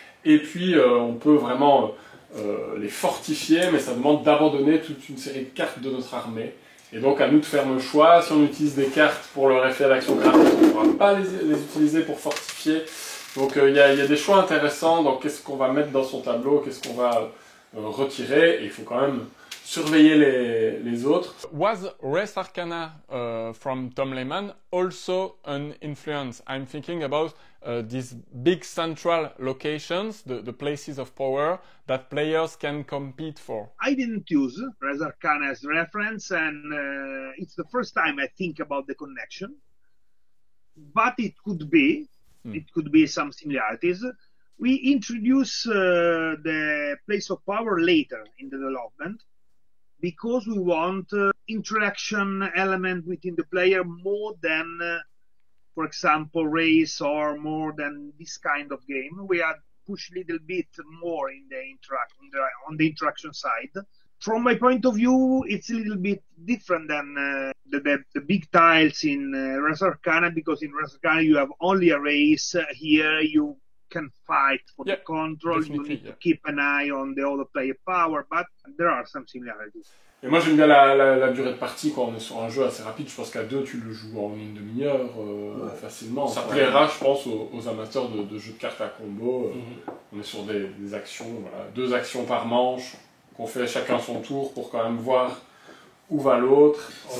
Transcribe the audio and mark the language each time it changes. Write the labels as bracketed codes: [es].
[fr] Et puis, on peut vraiment les fortifier, mais ça demande d'abandonner toute une série de cartes de notre armée. Et donc, à nous de faire le choix. Si on utilise des cartes pour leur effet d'action gratuite, on ne pourra pas les utiliser pour fortifier. Donc, il y a des choix intéressants. Donc, qu'est-ce qu'on va mettre dans son tableau, qu'est-ce qu'on va retirer. Et il faut quand même surveiller les autres. [en] Was Res Arcana from Tom Lehman also an influence? I'm thinking about these big central locations, the places of power that players can compete for. I didn't use Res Arcana as reference, and it's the first time I think about the connection. But it could be. It could be some similarities. We introduce the place of power later in the development because we want interaction element within the player more than, for example, race or more than this kind of game. We had pushed a little bit more in on the interaction side. From my point of view, it's a little bit different than the big tiles in Res Arcana, because in Res Arcana you have only a race. Here you can fight for the control. You need to keep an eye on the other player power, but there are some similarities. [fr] Et moi j'aime bien la durée de partie quand on est sur un jeu assez rapide. Je pense qu'à deux tu le joues en une demi-heure facilement. Ça plaira, je pense, aux amateurs de jeux de cartes à combo. On est sur des actions, voilà, 2 actions par manche qu'on fait chacun son tour pour quand même voir où va l'autre.